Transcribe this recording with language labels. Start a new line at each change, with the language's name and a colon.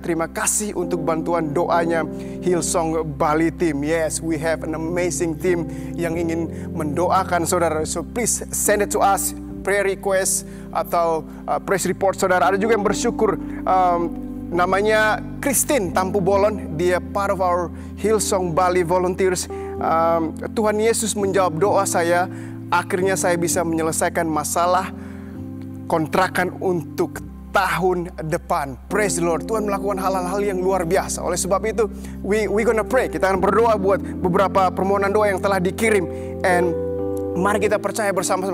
Indonesian: Terima kasih untuk bantuan doanya Hillsong Bali Team.
English: Yes, we have an amazing team
Indonesian: yang ingin mendoakan saudara.
English: So please send it to us. Prayer request
Indonesian: atau
English: praise report saudara.
Indonesian: Ada juga yang bersyukur. Namanya Christine Tampu Bolon. Dia
English: part of our Hillsong Bali volunteers.
Indonesian: Tuhan Yesus menjawab doa saya. Akhirnya saya bisa menyelesaikan masalah kontrakan untuk tahun depan.
English: Praise the Lord.
Indonesian: Tuhan melakukan hal-hal yang luar biasa. Oleh sebab itu,
English: we gonna pray.
Indonesian: Kita akan berdoa buat beberapa permohonan doa yang telah dikirim.
English: And
Indonesian: mari kita percaya bersama-sama.